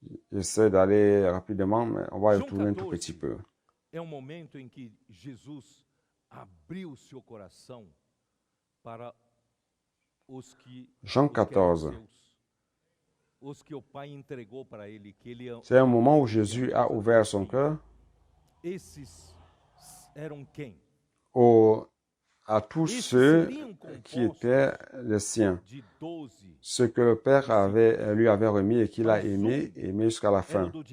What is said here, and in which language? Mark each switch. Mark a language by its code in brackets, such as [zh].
[fr] J'essaie d'aller rapidement, mais on va y retourner un tout petit peu. [pt] É momento em que Jesus abriu o seu coração para os que [fr] Jean 14. [pt] os que o Pai entregou para ele, que ele [fr] C'est un moment où Jésus a ouvert son cœur [pt] esses eram quem? [fr] À tous ceux qui étaient les siens, ceux que le Père lui avait remis et qu'il a aimé jusqu'à la fin.